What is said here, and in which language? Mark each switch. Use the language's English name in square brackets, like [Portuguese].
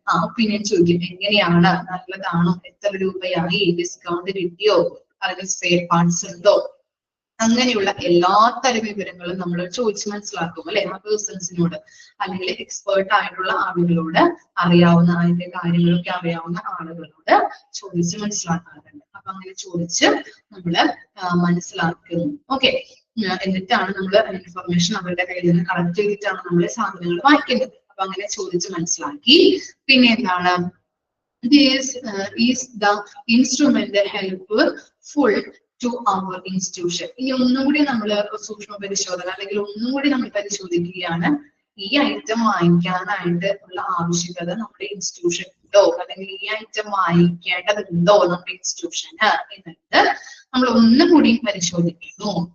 [Malayalam] Opinion ചോദിക്കും, എങ്ങനെയാണ്, നല്ലതാണോ, എത്ര രൂപയായി, ഡിസ്കൗണ്ട് കിട്ടിയോ, അല്ലെങ്കിൽ സ്പെയർ പാർട്സ് ഉണ്ടോ, അങ്ങനെയുള്ള എല്ലാ തരം വിവരങ്ങളും നമ്മൾ ചോദിച്ച് മനസ്സിലാക്കും അല്ലെ, ആ പേഴ്സൺസിനോട് അല്ലെങ്കിൽ എക്സ്പേർട്ട് ആയിട്ടുള്ള ആളുകളോട്, അറിയാവുന്ന അതിന്റെ കാര്യങ്ങളൊക്കെ അറിയാവുന്ന ആളുകളോട് ചോദിച്ച് മനസ്സിലാക്കാറുണ്ട്. അപ്പൊ അങ്ങനെ ചോദിച്ച് നമ്മള് മനസ്സിലാക്കുന്നു. ഓക്കെ, എന്നിട്ടാണ് നമ്മൾ ഇൻഫർമേഷൻ അവരുടെ കയ്യിൽ നിന്ന് കളക്ട് ചെയ്തിട്ടാണ് നമ്മൾ സാധനങ്ങൾ വാങ്ങിക്കുന്നത്. അപ്പൊ അങ്ങനെ ചോദിച്ച് മനസ്സിലാക്കി. പിന്നെ എന്താണ്, [English] this is the instrument helpful to our institution. [Malayalam] ഇനി ഒന്നും കൂടി നമ്മൾ സൂക്ഷ്മ പരിശോധന അല്ലെങ്കിൽ ഒന്നും കൂടി നമ്മൾ പരിശോധിക്കുകയാണ്. ഈ ഐറ്റം വാങ്ങിക്കാനായിട്ട് ഉള്ള ആവശ്യകത നമ്മുടെ ഇൻസ്റ്റിറ്റ്യൂഷൻ ഉണ്ടോ, അല്ലെങ്കിൽ ഈ ഐറ്റം വാങ്ങിക്കേണ്ടതുണ്ടോ നമ്മുടെ ഇൻസ്റ്റിറ്റ്യൂഷന് എന്നുള്ളത് നമ്മൾ ഒന്നും കൂടി പരിശോധിക്കുന്നു.